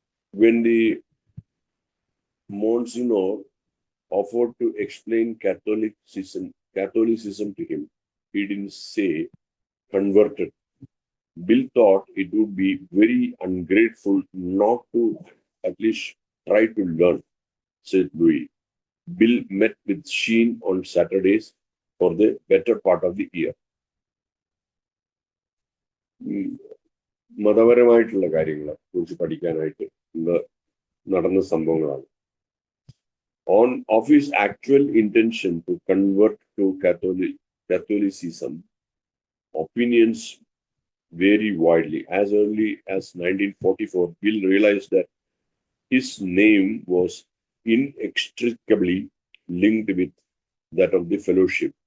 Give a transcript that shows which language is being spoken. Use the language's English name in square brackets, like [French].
[English] When the Monsignor offered to explain Catholicism to him, he didn't say converted. Bill thought it would be very ungrateful not to at least try to learn, said Louis. Bill met with Sheen on Saturdays for the better part of the year. [Malayalam] മതപരമായിട്ടുള്ള കാര്യങ്ങളെ കുറിച്ച് പഠിക്കാനായിട്ട് നടന്ന സംഭവങ്ങളാണ്. [English] Of his actual intention to convert to Catholicism, opinions vary widely. As early as 1944, Bill realized that his name was inextricably linked with that of the fellowship.